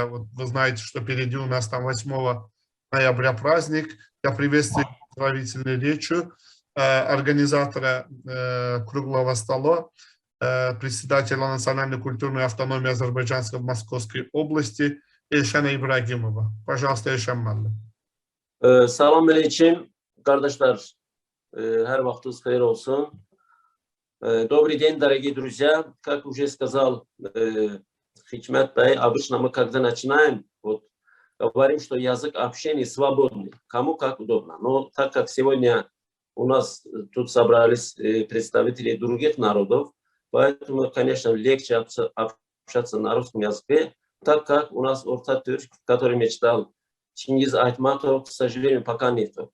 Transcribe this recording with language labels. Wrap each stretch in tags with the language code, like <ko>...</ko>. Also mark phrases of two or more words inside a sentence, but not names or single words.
<ru>Вот вы знаете, что впереди у нас там 8 ноября праздник. Я приветствую поздравительной речью организатора круглого стола, председателя национальной культурной автономии Азербайджанской в Московской области Эльшана Ибрагимова. Пожалуйста, Эльшан Малли.</ru> <az>Salam aleyküm, kardeşler. Her vaktiniz hayır olsun.</az> <ru>Добрый день, дорогие друзья. Как уже сказал Хикмет Бай, обычно мы, когда начинаем, вот, говорим, что язык общения свободный, кому как удобно. Но так как сегодня у нас тут собрались представители других народов, поэтому, конечно, легче общаться на русском языке, так как у нас Ортатürk, который мечтал Чингиз Айтматов, к сожалению, пока нету.</ru>